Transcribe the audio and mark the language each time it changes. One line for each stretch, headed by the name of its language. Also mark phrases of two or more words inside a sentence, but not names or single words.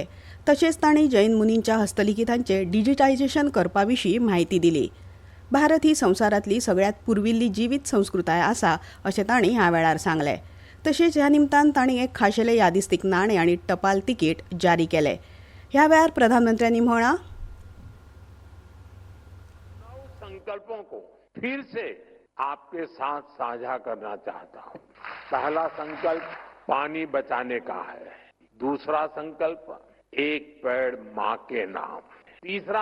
Konkani: तशेंच तांणी जैन मुनींच्या हस्तलिखितांचें डिजिटायझेशन करपा विशीं म्हायती दिली. भारत ही संवसारांतली सगळ्यांत पुर्विल्ली जिवीत संस्कृताय आसा अशें तांणी ह्या वेळार सांगलें. तशेंच ह्या निमतान तांणी एक खाशेलें यादिस्तीक नाणें आनी टपाल तिकीट जारी केलें. ह्या वेळार प्रधानमंत्र्यांनी म्हळां,
Hindi: संकल्पों को फिर से आपके साथ साझा करना चाहता हूं। पहला संकल्प पानी बचाने का है, दूसरा संकल्प एक पेड़ मां के नाम, तीसरा